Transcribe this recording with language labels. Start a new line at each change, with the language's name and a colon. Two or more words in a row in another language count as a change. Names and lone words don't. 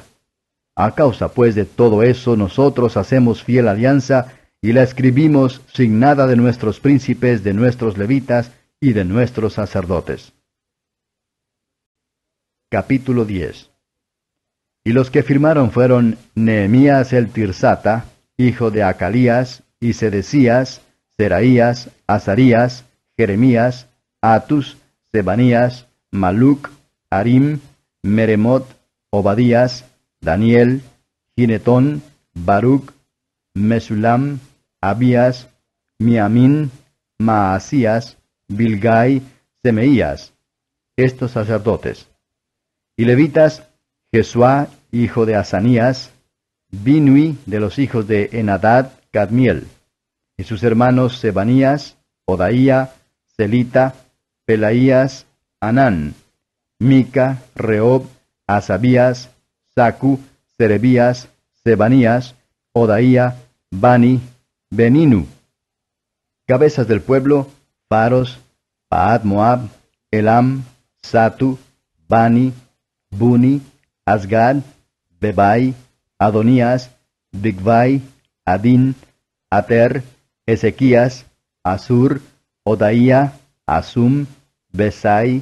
Spanish: A causa pues de todo eso nosotros hacemos fiel alianza, y la escribimos signada de nuestros príncipes, de nuestros levitas y de nuestros sacerdotes. Capítulo 10. Y los que firmaron fueron Nehemías el Tirsata, hijo de Acalías, y Sedecías, Seraías, Azarías, Jeremías, Atus, Sebanías, Maluc, Harim, Meremot, Obadías, Daniel, Ginetón, Baruc, Mesulam, Abías, Miamín, Maasías, Bilgai, Semeías, estos sacerdotes. Y levitas, Jesuá, hijo de Asanías, Binui, de los hijos de Enadad, Cadmiel, y sus hermanos Sebanías, Odaía, Celita, Pelaías, Anán, Mica, Rehob, Asabías, Sacu, Serebías, Sebanías, Odaía, Bani, Beninu. Cabezas del pueblo, Paros, Paad Moab, Elam, Satu, Bani, Buni, Asgad, Bebai, Adonías, Bigvai, Adin, Ater, Ezequías, Asur, Odaía, Asum, Besai,